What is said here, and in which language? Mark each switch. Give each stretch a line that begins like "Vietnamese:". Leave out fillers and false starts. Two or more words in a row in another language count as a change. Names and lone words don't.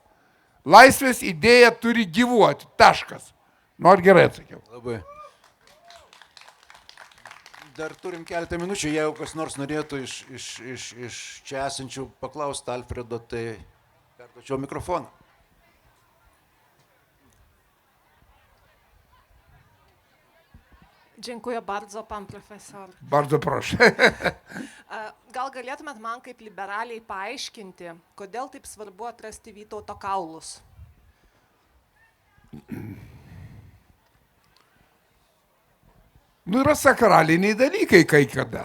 Lithuanian: Laisvės idėja turi gyvuoti. Taškas. Nu, ar gerai atsakiau? Labai. Dar turim keletą minučių, jeigu kas nors norėtų iš čia esančių paklausti Alfredo, tai perduočiau mikrofoną.
Polish: Dziękuję bardzo, pan profesor. Bardzo proszę.
Lithuanian: Gal galėtumėt man kaip liberaliai paaiškinti, kodėl taip svarbu atrasti Vytauto kaulus? Nu, yra sakraliniai dalykai kai kada.